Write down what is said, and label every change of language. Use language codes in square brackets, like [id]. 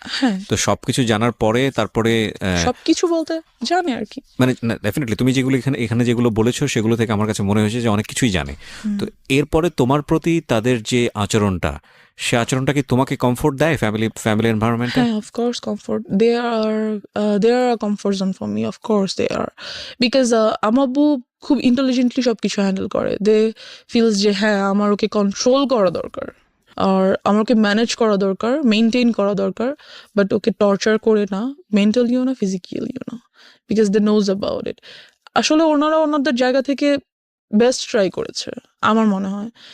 [bn] হ্যাঁ, তো সবকিছু জানার পরে তারপরে সবকিছু বলতে জানে আর কি। মানে ডেফিনেটলি তুমি যেগুলো এখানে যেগুলো বলেছো সেগুলো থেকে আমার কাছে মনে হয়েছে যে অনেক কিছুই জানে। তো এরপরে তোমার প্রতি তাদের যে আচরণটা, সে আচরণটা কি তোমাকে কমফোর্ট দেয় ফ্যামিলি এনভায়রনমেন্টে? হ্যাঁ, [en] of course comfort. They are a comfort zone for me. Of course they are. [bn] Because আমার আব্বু খুব ইন্টেলিজেন্টলি সবকিছু হ্যান্ডেল করে। [en] they feels [bn] যে হ্যাঁ আমার ওকে কন্ট্রোল করা দরকার, আর আমাকে ম্যানেজ করা দরকার, মেনটেন করা দরকার, বাট ওকে টর্চার করে না, মেন্টালিও না, ফিজিক্যালিও না। [en] Because they knows about it. [bn] আসলে ওনারা ওনাদের জায়গা থেকে বেস্ট ট্রাই করেছে আমার মনে হয়।